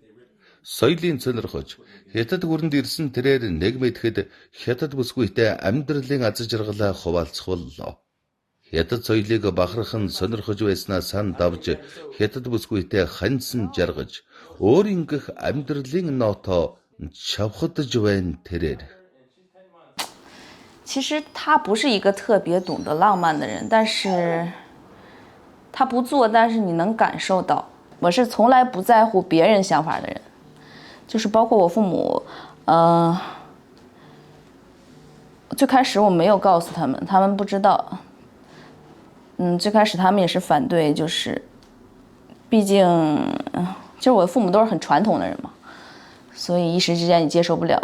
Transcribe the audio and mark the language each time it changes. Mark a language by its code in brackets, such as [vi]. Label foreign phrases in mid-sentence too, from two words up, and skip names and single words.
[mn] Соёлын сонирхож Хятад гүрэнд ирсэн тэрээр нэг мэдэхэд Хятад бүсгүйтэй амьдралын аз жаргалаа хуваалцах боллоо. Хятад соёлыг бахархан сонирхож байснаа сан давж Хятад бүсгүйтэй ханьсан жаргаж өөрийн гэх амьдралын ноотоо чавхдж байна тэрээр. [zh] 其实他不是一个特别懂得浪漫的人，但是他不做，但是你能感受到。我是从来不在乎别人想法的人，就是包括我父母，最开始我没有告诉他们，他们不知道， 最开始他们也是反对，就是毕竟其实我的父母都是很传统的人嘛，所以一时之间也接受不了。